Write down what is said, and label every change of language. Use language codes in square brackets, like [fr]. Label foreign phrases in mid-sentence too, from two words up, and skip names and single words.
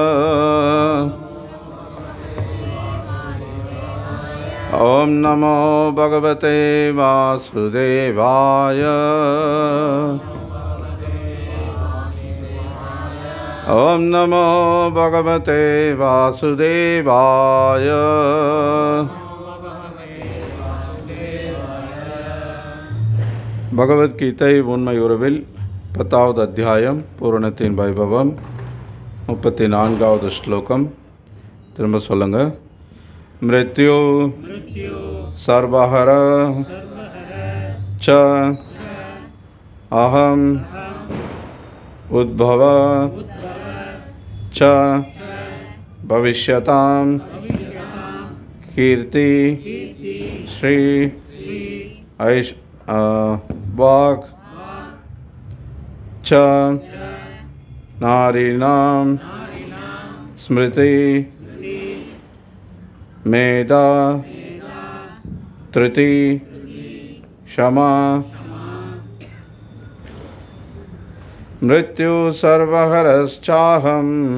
[sa] ओम नमो भगवते वासुदेवाय। ओम नमो भगवते वासुदेवाय। [ta] பகவத்கீதை உண்மை உறவில் 10வது அத்தியாயம் பூரணத்தின் வைபவம் 34வது ஸ்லோகம். திரும்ப சொல்லுங்க. [sa] मृत्यु सर्वहर च अहम् उद्भव च भविष्यताम् कीर्ति श्री ऐष् वाक् च नारीणां स्मृति मेधा धृति क्षमा मृत्यु सर्वहरश्चाहम्